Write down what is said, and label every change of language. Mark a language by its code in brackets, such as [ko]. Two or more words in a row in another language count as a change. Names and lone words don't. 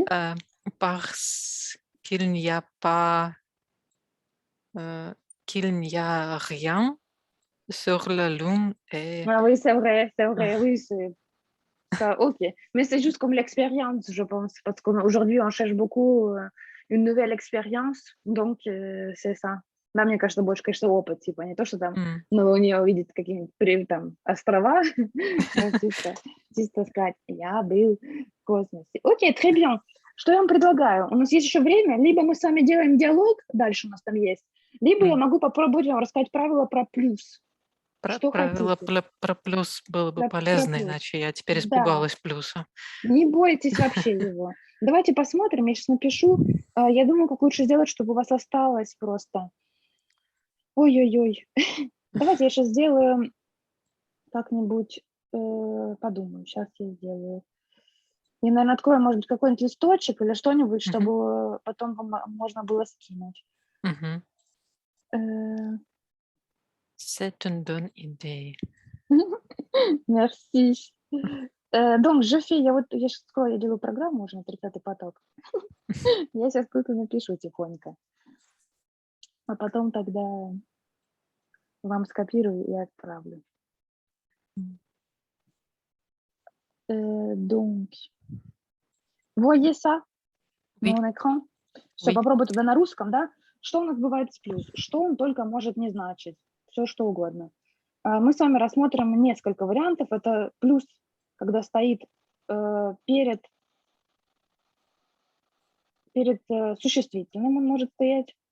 [fr] euh, parce qu'il n'y a pas, euh, qu'il n'y a rien sur la Lune et Ah oui, c'est vrai, oui, c'est ça, OK. Mais c'est juste comme l'expérience, je pense, parce qu'aujourd'hui, on cherche beaucoup, une nouvelle expérience, donc c'est ça. [ru] Да, мне кажется, больше, конечно, опыт, типа не то, что там Hmm. на Луне увидеть какие-нибудь там острова, а чисто сказать: "Я был в космосе". Окей, [fr] très bien. [ru] Что я вам предлагаю? У нас есть еще время, либо мы с вами делаем диалог, дальше у нас там есть, либо я Oui. могу попробовать вам рассказать правила про плюс. Что Правило хотите? про плюс было бы Про полезно, плюс. иначе я теперь Да. испугалась плюса. Не бойтесь вообще его. Давайте посмотрим, я сейчас напишу. Я думаю, как лучше сделать, чтобы у вас осталось просто. Ой-ой-ой. Давайте я сейчас сделаю как-нибудь, подумаю, сейчас я сделаю. Я, наверное, открою, может быть, какой-нибудь листочек или что-нибудь, Мгм. чтобы потом вам можно было скинуть. Мгм. Э, [fr] C'est une bonne idée. Merci. Donc, [ru] я сейчас открою, я делаю программу уже на 30-й поток. Я сейчас тут и напишу тихонько, а потом тогда вам скопирую и отправлю. [fr] Donc, voyez ça на Oui, mon écran? Всё, oui. [ru] попробуй тогда на русском, да? Что у нас бывает с плюс? Что он только может не значить? Все что угодно. Мы с вами рассмотрим несколько вариантов. Это плюс, когда стоит, перед существительным он может стоять.